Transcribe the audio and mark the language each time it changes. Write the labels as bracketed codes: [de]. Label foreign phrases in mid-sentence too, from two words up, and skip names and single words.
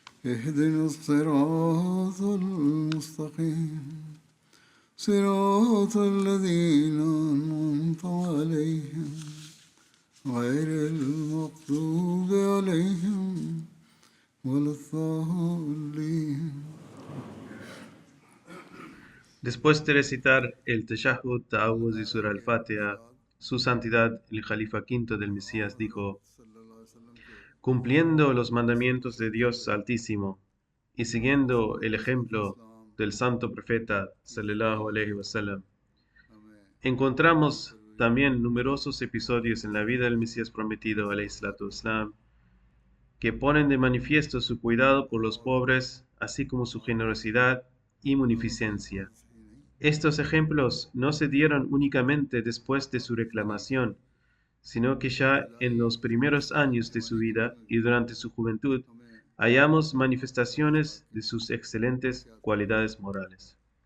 [ar] اهدنا الصراط المستقيم صراط الذين أنعمت عليهم غير المغضوب عليهم ولا الضالين. [es] Después de recitar el Tashahhud, Ta'awuz y Surah al-Fatiha, Su Santidad el Jalifa V del Mesías dijo: cumpliendo los mandamientos de Dios Altísimo y siguiendo el ejemplo del Santo Profeta [ar] صلى الله عليه وسلم, [es] encontramos también numerosos episodios en la vida del Mesías prometido [ar] عليه الصلاة والسلام, [es] que ponen de manifiesto su cuidado por los pobres, así como su generosidad y munificencia. Estos ejemplos no se dieron únicamente después de su reclamación, sino que ya en los primeros años de su vida y durante su juventud hallamos manifestaciones de sus excelentes cualidades morales.